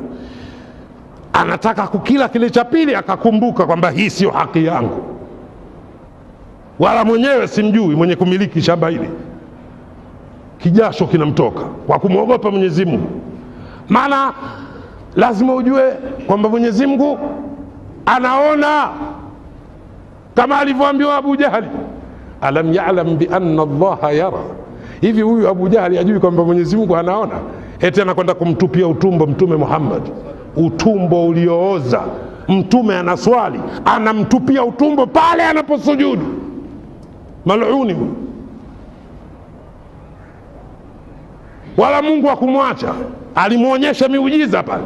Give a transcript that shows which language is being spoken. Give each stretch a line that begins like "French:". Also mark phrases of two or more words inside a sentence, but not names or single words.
Swahili: Anataka kukila kile cha pili, akakumbuka kwamba hii sio haki yangu, wala mwenyewe simjui mwenye kumiliki shamba hili. Kijasho kinamtoka kwa kumwogopa Mwenyezi Mungu. Maana lazima ujue kwamba Mwenyezi Mungu anaona, kama alivyoambiwa Abu Jahali,
Arabic: ألم يعلم بأن الله يرى.
Swahili: Hivi huyu Abu Jahali ajui kwamba Mwenyezi Mungu anaona? Eti anakwenda kumtupia utumbo Mtume Muhammad, utumbo uliooza. Mtume anaswali, anamtupia utumbo pale anaposujudu. Mal'uni. Wala Mungu hakumwacha, alimuonyesha miujiza pale.